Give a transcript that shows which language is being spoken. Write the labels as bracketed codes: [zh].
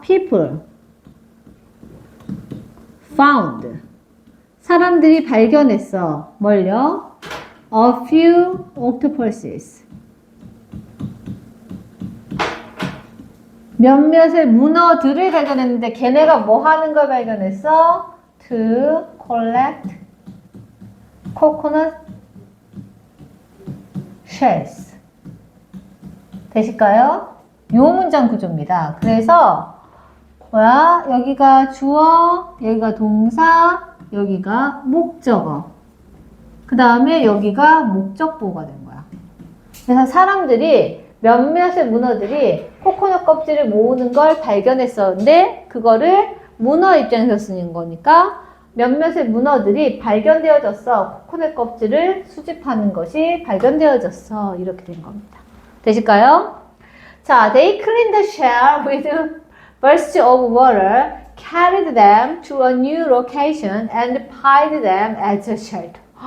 [en] people found [ko] 사람들이 발견했어. 뭘요? [en] a few octopuses [ko] 몇몇의 문어들을 발견했는데 걔네가 뭐 하는 걸 발견했어? [en] to collect coconut shells. [ko] 되실까요? 요 문장 구조입니다. 그래서 뭐야? 여기가 주어, 여기가 동사, 여기가 목적어. 그 다음에 여기가 목적보가 된 거야. 그래서 사람들이 몇몇의 문어들이 코코넛 껍질을 모으는 걸 발견했었는데 그거를 문어 입장에서 쓰는 거니까 몇몇의 문어들이 발견되어졌어. 코코넛 껍질을 수집하는 것이 발견되어졌어. 이렇게 된 겁니다. 되실까요? [en] 자, they cleaned the shell with bursts of water, carried them to a new location, and piled them as a shelter.